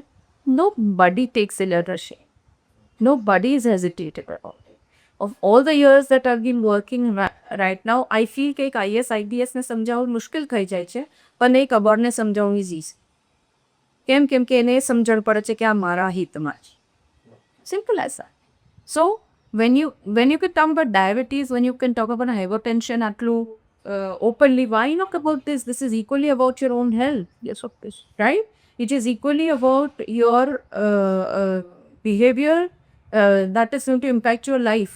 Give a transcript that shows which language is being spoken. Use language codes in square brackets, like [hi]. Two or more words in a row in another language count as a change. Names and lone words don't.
[en] Nobody takes illiteracy. Nobody is hesitated about it. Of all the years that I've been working right now, I feel [gu] કે એક IS IBS ને સમજાવવું મુશ્કેલ થઈ જાય છે પણ એક અબોર્ડને સમજાવવું [en] is easy. [gu] કેમ કે એને સમજણ પડે છે કે આ મારા હિતમાં છે. [en] Simple as that. So when you can talk about diabetes, when you can talk about hypertension atlu openly, why not about this? This is equally about your own health. Yes, of course. Right? It is equally about your behavior that is going to impact your life.